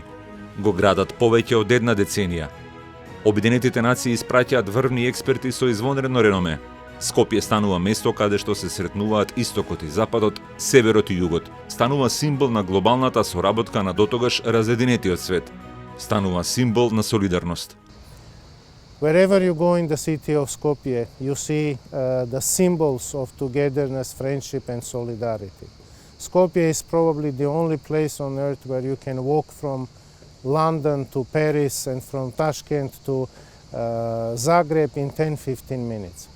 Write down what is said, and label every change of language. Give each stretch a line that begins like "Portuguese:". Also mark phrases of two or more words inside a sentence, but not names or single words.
Macedonian: Го градат повеќе од една деценија. Обединетите нации испраќаат врвни експерти со извонредно реноме. Скопје станува место каде што се сретнуваат истокот и западот, северот и југот. Станува символ на глобалната соработка на дотогаш разединетиот свет. Станува символ на солидарност.
English: Wherever you go in the city of Skopje, you see the symbols of togetherness, friendship and solidarity. Skopje is probably the only place on earth where you can walk from London to Paris and from Tashkent to Zagreb in 10-15 minutes.